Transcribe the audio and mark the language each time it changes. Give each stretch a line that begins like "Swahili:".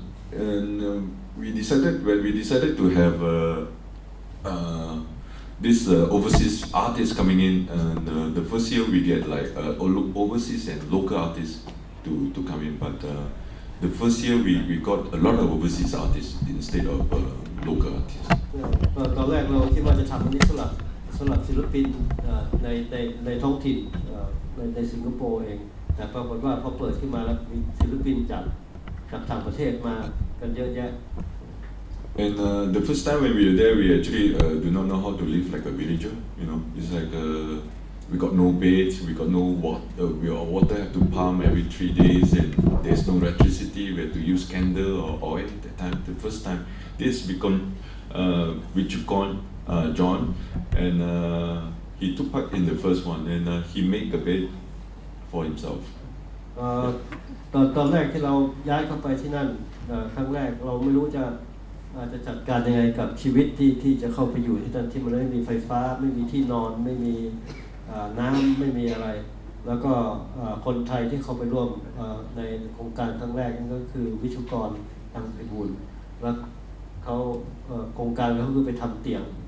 English: And we decided to have this overseas artists coming in, and the first year we get like overseas and local artists to come in, but the first year we got a lot of overseas artists instead of local artists.
Thai: ตอนแรกเราคิดว่าจะทำอันนี้สำหรับศิลปินในท้องถิ่นในสิงคโปร์เองแต่ปรากฏว่าพอเปิดขึ้นมาแล้วมีศิลปินจาก จากต่างประเทศมากันเยอะแยะ
English: And the first time when we were there, we actually do not know how to live like a villager. You know, it's like we got no beds, we got no water. Our water have to pump every 3 days, and there's no electricity. We had to use candle or oil at that time. The first time, this become Vichukon John, and he took part in the first one, and he made the bed for himself.
Thai: ตอนแรกที่เราย้ายเข้าไปที่นั่นครั้งแรกเราไม่รู้จะจัดการยังไงกับชีวิตที่จะเข้าไปอยู่ที่นั่นที่มันไม่มีไฟฟ้าไม่มีที่นอนไม่มีน้ำไม่มีอะไร แล้วก็คนไทยที่เข้าไปร่วมในโครงการครั้งแรกนั่นก็คือวิชุกรตังไพบูลย์แล้วเขาโครงการเขาคือไปทำเตียง